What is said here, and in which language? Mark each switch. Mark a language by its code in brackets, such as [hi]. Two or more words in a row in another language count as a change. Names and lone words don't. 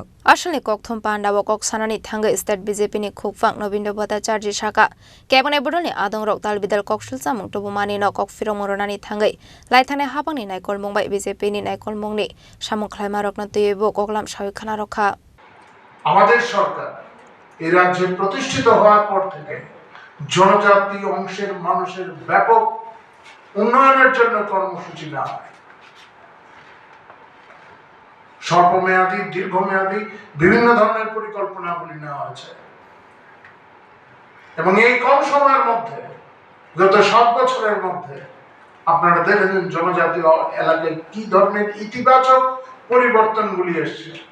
[trp] asli kokthum panda bo kok sanani thanga state BJP ni khukfang Nobendra Bhattacharya saka kebane bodoni adong rok talbidal koksul samung to bumani no kok firong moronani thangai laithane habangni naikol mongbai BJP ni naikol mongni samung khlaima rok na tebo koklam sawi khana rokha [bn] আমাদের সরকার এই রাজ্যে প্রতিষ্ঠিত হওয়ার পর থেকে জনজাতি অংশের মানুষের ব্যাপক উন্নয়নের জন্য কর্মসূচি নেওয়া হয় স্বল্পমেয়াদী দীর্ঘমেয়াদী বিভিন্ন ধরনের পরিকল্পনাগুলি নেওয়া হয়েছে এবং এই কম সময়ের মধ্যে গত 7 বছরের মধ্যে আপনারা দেখেছেন জনজাতি এলাকায় কি ধরনের ইতিবাচক পরিবর্তনগুলি এসেছে